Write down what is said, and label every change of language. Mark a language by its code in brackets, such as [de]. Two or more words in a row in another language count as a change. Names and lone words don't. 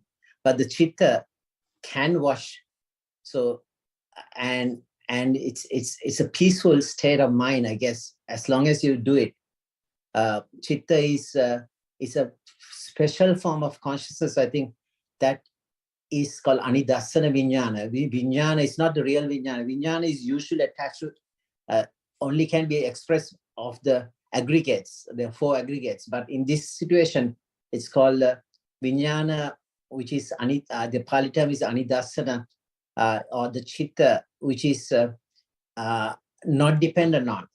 [en] But the chitta can watch. So, and it's a peaceful state of mind, I guess, as long as you do it. Chitta is a special form of consciousness, I think, that is called [pi] anidassana vijnana. [en] Vijnana is not the real vijnana. Vijnana is usually attached to, only can be expressed of the aggregates, the 4 aggregates. But in this situation, it's called vijnana, which is, the Pali term is anidassana, or the chitta, which is not dependent on.